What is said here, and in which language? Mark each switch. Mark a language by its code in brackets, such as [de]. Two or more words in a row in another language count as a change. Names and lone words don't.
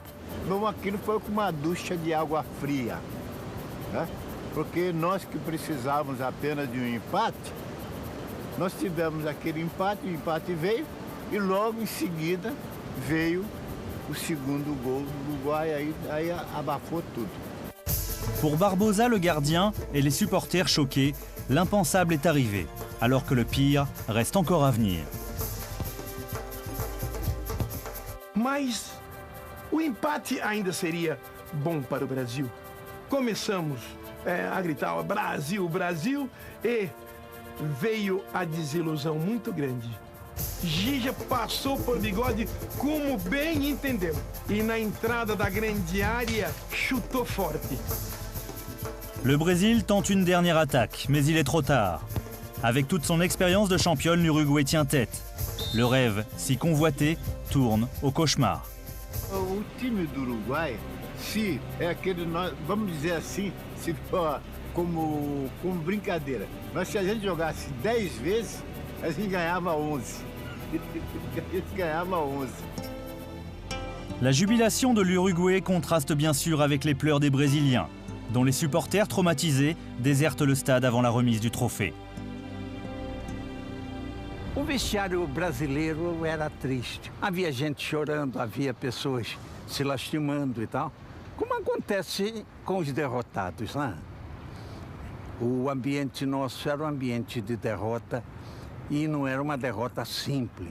[pt] Não, aquilo foi como uma ducha de água fria, né? Porque nós que precisávamos apenas de um empate, nós tivemos aquele empate, o empate veio e logo em seguida veio o segundo gol do Uruguai, aí abafou tudo. [fr] Pour Barbosa, le gardien, et les supporters choqués, l'impensable est arrivé, alors que le pire reste encore à venir. [pt] Mas o empate ainda seria bom para o Brasil. Começamos a gritar Brasil, Brasil, e veio a desilusão muito grande. Gija passou por Bigode como bem entendeu e na entrada da grande área chutou forte. [fr] Le Brésil tente une dernière attaque, mais il est trop tard. Avec toute son expérience de championne, l'Uruguay tient tête. Le rêve, si convoité, tourne au cauchemar. [pt] O time do Uruguai, se é aquele, vamos dizer assim, se for como brincadeira, mas se a gente jogasse 10 vezes, a gente ganhava 11. A gente ganhava 11. [fr] La jubilation de l'Uruguay contraste bien sûr avec les pleurs des Brésiliens, dont les supporters traumatisés désertent le stade avant la remise du trophée. [pt] O vestiário brasileiro era triste. Havia gente chorando, havia pessoas se lastimando e tal, como acontece com os derrotados, né? O ambiente nosso era um ambiente de derrota e não era uma derrota simples.